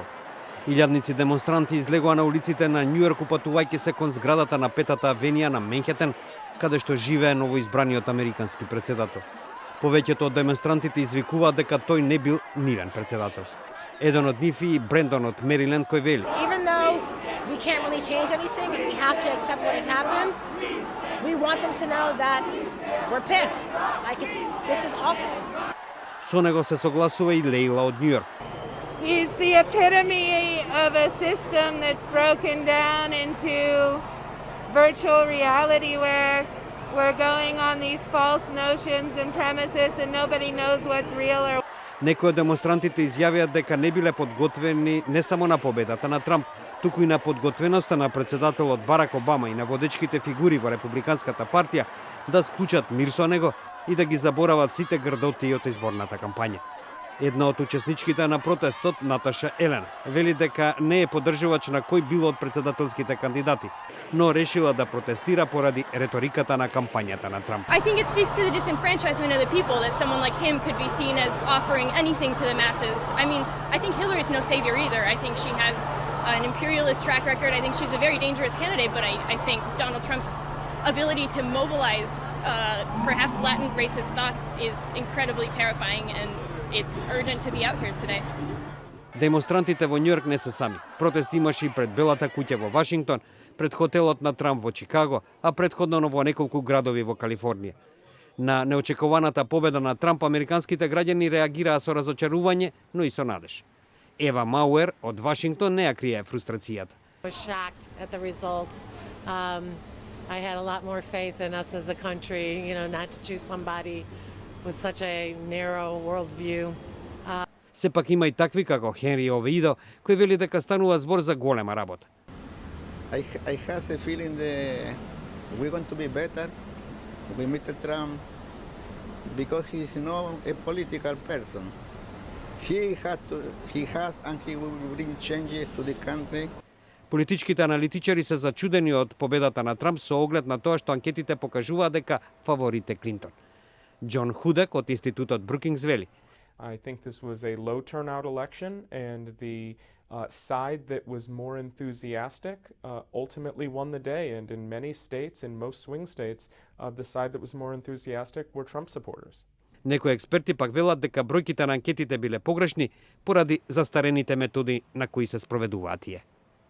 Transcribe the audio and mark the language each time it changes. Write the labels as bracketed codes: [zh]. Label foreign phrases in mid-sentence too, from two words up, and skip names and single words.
[mk] Илјадници демонстранти излегоа на улиците на Њујорк упатувајќи се кон зградата на Петата авенија на Менхетен, каде што живее новоизбраниот американски председател. Повеќето од демонстрантите извикуваат дека тој не бил мирен председател. Еден од нив и Брендон од Мериленд кој вели: [en] Even though we can't really change anything and we have to accept what has happened, we want them to know that we're pissed. Like this is awful. [mk] Со него се согласува и Лейла од Њујорк. [en] He's the epitome of a system that's broken down into virtual reality where we're going on these false notions and premises and nobody knows what's real or. [mk] Некои од демонстрантите изјавија дека не биле подготвени не само на победата на Трамп, туку и на подготвеноста на председателот Барак Обама и на водечките фигури во републиканската партија да склучат мир со него и да ги заборават сите грдоти од изборната кампања. Една од учесничките на протестот, Наташа Елена, вели дека не е поддржувач на кој било од председателските кандидати, но решила да протестира поради реториката на кампањата на Трамп. [en] I think it speaks to the disenfranchisement of the people that someone like him could be seen as offering anything to the masses. I mean, I think Hillary's no savior either. I think she has an imperialist track record. I think she's a very dangerous candidate, but I think Donald Trump's ability to mobilize perhaps Latin racist thoughts is incredibly terrifying, and it's urgent to be out here today. [mk] Демонстрантите во Њујорк не се сами. Протест имаше и пред Белата куќа во Вашингтон, пред хотелот на Трамп во Чикаго, а предходно во неколку градови во Калифорнија. На неочекуваната победа на Трамп, американските граѓани реагираа со разочарување, но и со надеж. Ева Мауер од Вашингтон не ја крие фрустрацијата. [en] I was shocked at the results. I had a lot more faith in us as a country, not to choose somebody with such a narrow worldview. [mk] Сепак има и такви како Хенри Овидо, кој вели дека станува збор за голема работа. [en] I have a feeling that we're going to be better with Mr. Trump because he's not a political person. He has and he will bring changes to the country. [mk] Политичките аналитичари се зачудени од победата на Трамп со оглед на тоа што анкетите покажуваат дека фаворит е Клинтон. Џон Худек од Институтот Брукингс вели: [en] I think this was a low turnout election, and the side that was more enthusiastic ultimately won the day. And in many states, in most swing states, the side that was more enthusiastic were Trump supporters. [mk] Некои експерти пак велат дека бројките на анкетите биле погрешни поради застарените методи на кои се спроведуваат тие.